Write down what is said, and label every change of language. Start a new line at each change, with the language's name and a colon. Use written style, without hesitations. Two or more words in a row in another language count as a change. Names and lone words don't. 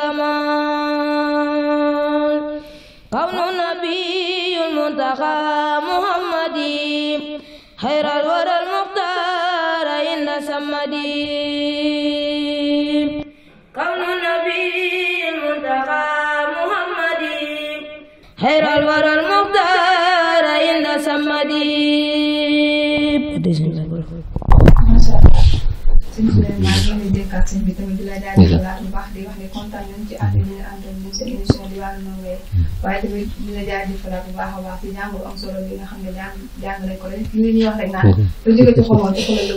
Arabic: كمال كون النبي المنتقى محمدي خير الورى المختار عند سمدي كون النبي المنتقى محمدي خير الورى المختار عند سمدي
Wolof: sëñ Souleymane ñu ngi dénkaat sëñ bi tamit di la jaajëfalaat bu baax di wax ne kontaan nañ ci ànd bi ñu àndal ñu seen émission di wàllu ndongo waaye tamit di la jaajëfalaat bu baax a baax ci jàng bu am solo bi nga xam ne jàng nañ ko rek li ñuy wax rek naan lu jóge ci xoloon ci xolal la